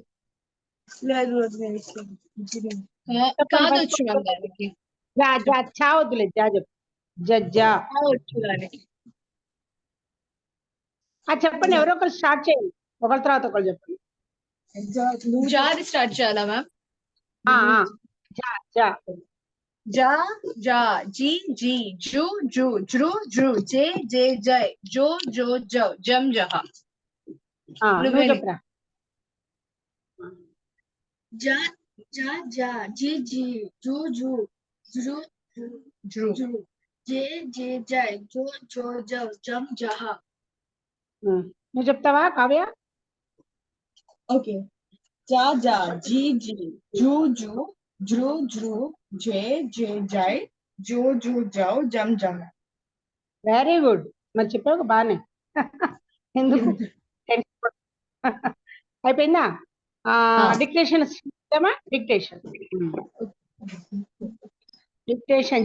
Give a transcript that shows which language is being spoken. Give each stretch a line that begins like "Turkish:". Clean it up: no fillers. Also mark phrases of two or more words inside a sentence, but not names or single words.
Telugu: లేదు కాదొచ్చు మ్యామ్ దానికి. జా జా చా వద్దులే, జా చెప్పు. జజ్జా వచ్చు దానికి. చెప్పండి. ఎవరో ఒకరు స్టార్ట్ చేయండి. ఒకరి తర్వాత ఒకరు చెప్పండి. జాది స్టార్ట్ చేయాలా మ్యామ్?
Hindi: जा जा जा जा जी जी जु जु जृ जृ जे जे जै जो जो जौ जं जहा.
Telugu: నువ్వు చెప్పరా.
Hindi: जा जा जा जी जी जू जू जू జృ जे जे जय जो जो जौ जम जहा.
Telugu: నువ్వు చెప్తావా కావ్య? ఓకే.
Hindi: जा जा जी जी जू जू जृ जृ जे जे जै जो जो जौ जं जहा.
Telugu: వెరీ గుడ్. మరి చెప్పావు బాగానే. ఎందుకు అయిపోయిందా? డిక్టేషన్ డిక్టేషన్ డిక్టేషన్.